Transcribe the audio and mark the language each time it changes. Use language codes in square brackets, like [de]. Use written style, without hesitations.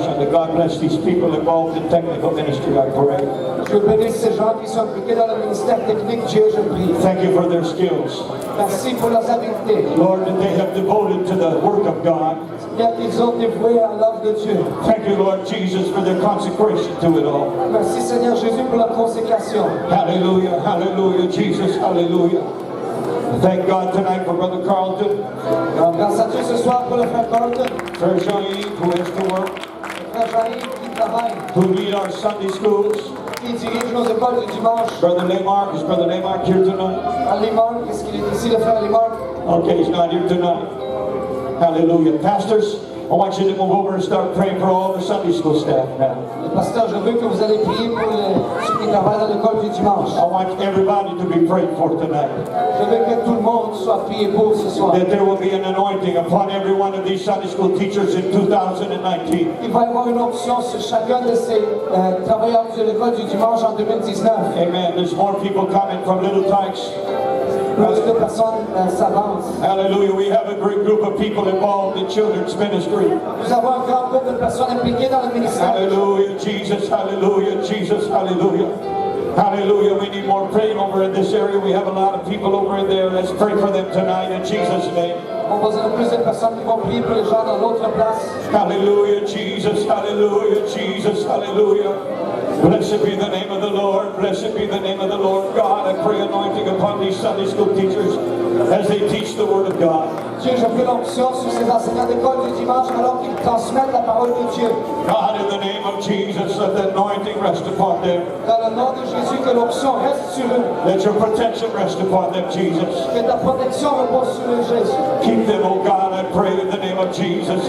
[en] God bless these people involved in technical ministry, I pray. [fr] Je bénis ces gens qui sont impliqués dans le ministère technique. Dieu, je prie. [en] Thank you for their skills. [fr] Merci pour leurs habiletés. [en] Lord, that they have devoted to the work of God. [fr] Bien qu'ils ont dévoué à l'œuvre de Dieu. [en] Thank you, Lord Jesus, for their consecration to it all. [fr] Merci Seigneur Jésus pour la consécration. [en] Hallelujah, hallelujah, Jesus, hallelujah. Thank God tonight for Brother Carlton, [fr] Alors, grâce à Dieu ce soir pour le frère Carlton, [en] Frère Jean-Yves, who has to work, [fr] le frère Jean-Yves qui travaille, [en] who lead our Sunday schools. [fr] qui dirige nos écoles du dimanche. [en] Brother Laymark, is Brother Laymark here tonight? [fr] À Limark, est-ce qu'il est ici le frère Limark? [en] Okay, he's not here tonight. Hallelujah. Pastors, I want you to move over and start praying for all the Sunday school staff now. [fr] Le pasteur, je veux que vous allez prier pour ceux qui travaillent dans l'école du dimanche. [en] I want everybody to be prayed for tonight. [fr] Je veux que tout le monde soit prié pour ce soir. [en] That there will be an anointing upon every one of these Sunday school teachers in 2019. [fr] Il va y avoir une option sur chacun de ces travailleurs de l'école du dimanche en 2019. [en] Amen. There's more people coming from Little Tykes. [fr] Plus de personnes s'avancent. [en] Hallelujah. We have a great group of people involved in children's ministry. [fr] Nous avons un grand groupe de personnes impliquées dans le ministère. [en] Hallelujah. Jesus. Hallelujah. Jesus. Hallelujah. Hallelujah. We need more praying over in this area. We have a lot of people over in there. Let's pray for them tonight in Jesus' name. [fr] On va avoir plus de personnes qui vont prier pour les gens dans l'autre place. [en] Hallelujah. Jesus. Hallelujah. Jesus. Hallelujah. Blessed be the name of the Lord. Blessed be the name of the Lord. God, I pray anointing upon these Sunday school teachers as they teach the Word of God. [fr] Dieu, je prie l'onction sur ces enseignants d'école du dimanche alors qu'ils transmettent la parole de Dieu. [en] God, in the name of Jesus, let the anointing rest upon them. [fr] Dans le nom de Jésus, que l'onction reste sur eux. [en] Let your protection rest upon them, Jesus. [fr] Que ta protection repose sur eux, Jésus. [en] Keep them, oh God, I pray in the name of Jesus.